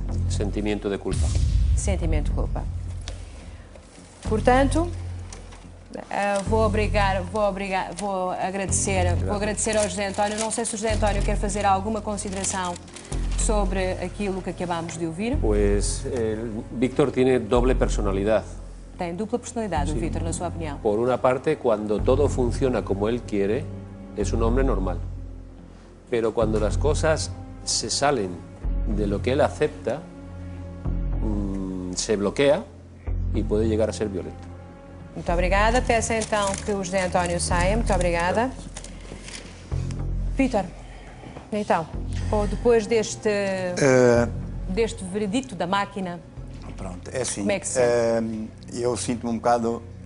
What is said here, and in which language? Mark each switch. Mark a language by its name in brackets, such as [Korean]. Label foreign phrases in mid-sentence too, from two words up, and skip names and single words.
[Spanish] Sentimiento de culpa. [Portuguese] Sentimento de culpa. Portanto, vou agradecer ao José António. Não sei se o José António quer fazer alguma consideração sobre aquilo que acabamos de ouvir. [Spanish] Pues Víctor tiene doble personalidad. [Portuguese] Tem dupla personalidade, o Vítor, na sua opinião. [Spanish] Por una parte, cuando todo funciona como él quiere, es un hombre normal. Pero cuando las cosas se salen de lo que él acepta, se bloquea y puede llegar a ser violento. [Portuguese] Muito obrigada. Peço então que o José António saia. Muito obrigada. Vítor, então, depois deste veredicto da máquina, Pronto, é assim. Como é que se sente? Eu sinto-me um bocado